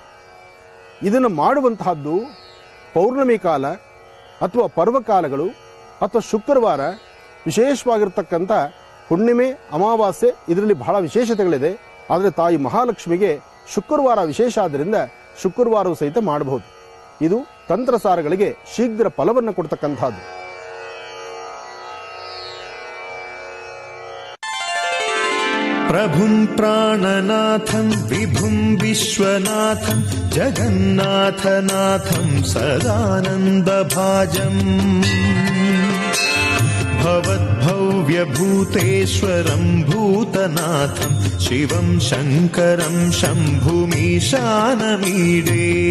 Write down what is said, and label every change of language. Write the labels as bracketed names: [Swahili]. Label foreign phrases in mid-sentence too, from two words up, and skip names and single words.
[Kannada] ಇದನ್ನು ಮಾಡುವಂತಹದ್ದು ಪೌರ್ಣಮಿ ಕಾಲ ಅಥವಾ ಪರ್ವಕಾಲಗಳು ಅಥವಾ ಶುಕ್ರವಾರ, ವಿಶೇಷವಾಗಿರ್ತಕ್ಕಂಥ ಹುಣ್ಣಿಮೆ, ಅಮಾವಾಸ್ಯೆ ಇದರಲ್ಲಿ ಬಹಳ ವಿಶೇಷತೆಗಳಿದೆ. ಆದರೆ ತಾಯಿ ಮಹಾಲಕ್ಷ್ಮಿಗೆ ಶುಕ್ರವಾರ ವಿಶೇಷ ಆದ್ದರಿಂದ ಶುಕ್ರವಾರವೂ ಸಹಿತ ಮಾಡಬಹುದು. ಇದು ತಂತ್ರಸಾರಗಳಿಗೆ ಶೀಘ್ರ ಫಲವನ್ನು ಕೊಡ್ತಕ್ಕಂಥದ್ದು. [Sanskrit] प्रभुं प्राणनाथं विभुं विश्वनाथं जगन्नाथनाथं सदानन्दभाजम् भवद्भव्यभूतेश्वरं भूतनाथं शिवं शङ्करं शम्भुमीशानमीडे